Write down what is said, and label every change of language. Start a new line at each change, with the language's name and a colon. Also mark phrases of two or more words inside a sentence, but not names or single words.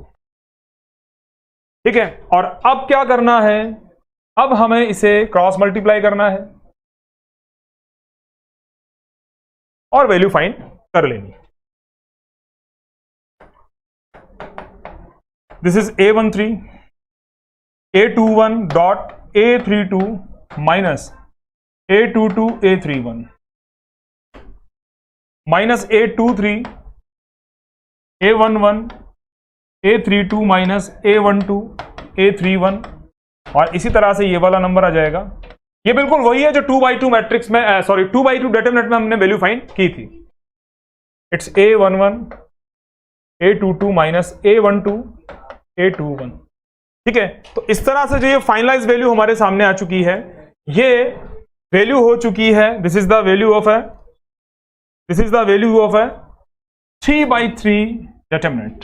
Hindi: ठीक है, और अब क्या करना है, अब हमें इसे
English: cross multiply
Hindi: करना है और
English: value find
Hindi: कर लेनी।
English: this is
Hindi: A13, A21 डॉट A32 माइनस A22 A31 माइनस A23 A11 A32 माइनस A12 A31 और इसी तरह से ये वाला नंबर आ जाएगा। ये बिल्कुल वही है जो 2x2 मैट्रिक्स में, सॉरी 2x2 डिटरमिनेंट में हमने
English: value find
Hindi: की थी।
English: it's A11 A22 minus A12 A21.
Hindi: ठीक है, तो इस तरह से जो ये
English: finalize value
Hindi: हमारे सामने आ चुकी है, ये वैल्यू हो चुकी है,
English: this is the value of a 3x3 determinant.